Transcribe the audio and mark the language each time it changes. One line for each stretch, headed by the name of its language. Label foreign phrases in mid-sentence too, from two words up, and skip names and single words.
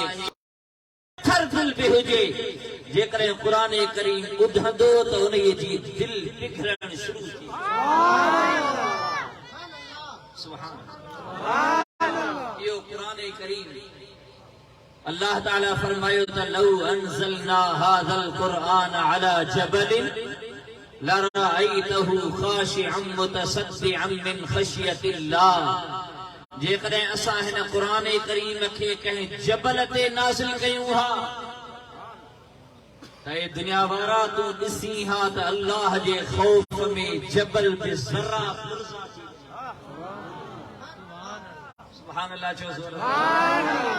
Sindhi: हर दिल पे हुजे जेकॾहिं क़ुरान करीम ॿुधंदो त उन जी दिल पिघलण शुरू थी।
Arabic: سبحان الله.
Sindhi: इहो क़ुरान करीम अल्लाह ताला फरमायो त
Arabic: لو أنزلنا هذا القرآن على جبل لرأيته خاشعا متصدعا من خشية الله.
Sindhi: जेकॾहिं असां हिन क़ुरान करीम खे कंहिं जबल ते नाज़िल कयूं हा त ए दुनिया वारा तूं ॾिसी हा त अल्लाह जे ख़ौफ़ में जबल बि ज़रा पुरज़ा थी।
Arabic: سبحان الله चओ سبحان الله.